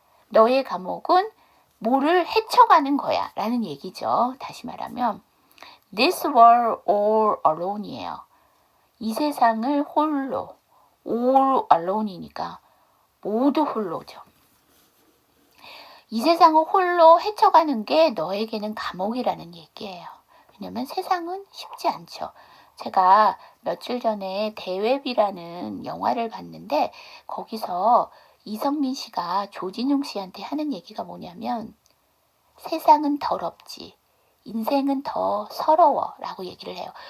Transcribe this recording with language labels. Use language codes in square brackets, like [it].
[ko] 너의 감옥은 뭐를 헤쳐가는 거야 라는 얘기죠. 다시 말하면 [en] This world all alone [ko] 이에요. 이 세상을 홀로, [en] all alone [ko] 이니까 모두 홀로죠. 이 세상을 홀로 헤쳐가는 게 너에게는 감옥이라는 얘기예요. 왜냐면 세상은 쉽지 않죠. 제가 며칠 전에 대웹이라는 영화를 봤는데 거기서 이성민 씨가 조진웅 씨한테 하는 얘기가 뭐냐면 세상은 더럽지 인생은 더 서러워 라고 얘기를 해요.